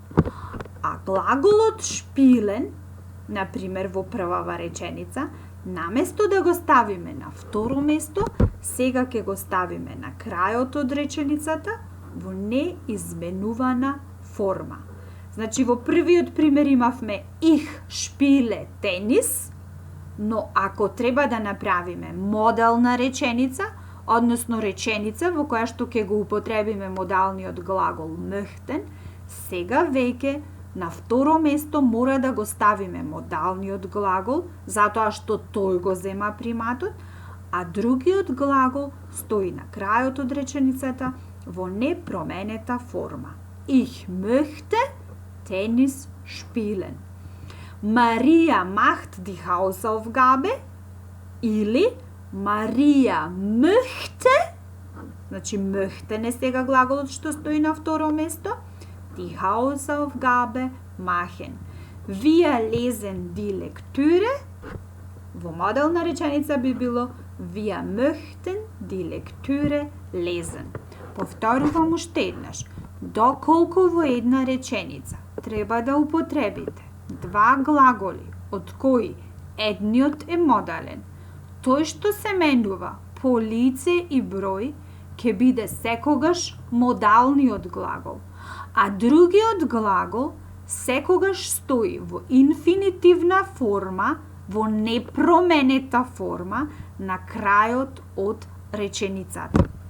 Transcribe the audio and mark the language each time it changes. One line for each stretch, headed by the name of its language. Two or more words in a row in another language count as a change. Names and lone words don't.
Macedonian: А глаголот spielen, например во првава реченица, наместо да го ставиме на второ место, сега ќе го ставиме на крајот од реченицата во неизменувана форма. Значи во првиот пример имавме
German: ich spiele Tennis,
Macedonian: но ако треба да направиме модална реченица, односно реченица во која што ќе го употребиме модалниот глагол möchten, сега веќе на второ место мора да го ставиме модалниот глагол, затоа што тој го зема приматот, а другиот глагол стои на крајот од реченицата во непроменета форма.
German: Ich möchte Tennis spielen. Maria macht die Hausaufgabe или Maria möchte,
Macedonian: значи möchten е сега глаголот што стои на второ место,
German: die Hausaufgabe machen. Wir lesen die Lektüre.
Macedonian: Во модална реченица би било
German: Wir möchten die Lektüre lesen.
Macedonian: Повторувам уште еднаш. Доколку во една реченица треба да употребите два глаголи, од кои едниот е модален, тој што се менува по лице и број ќе биде секогаш модалниот глагол, а другиот глагол секогаш стои во инфинитивна форма, во непроменета форма на крајот од реченицата.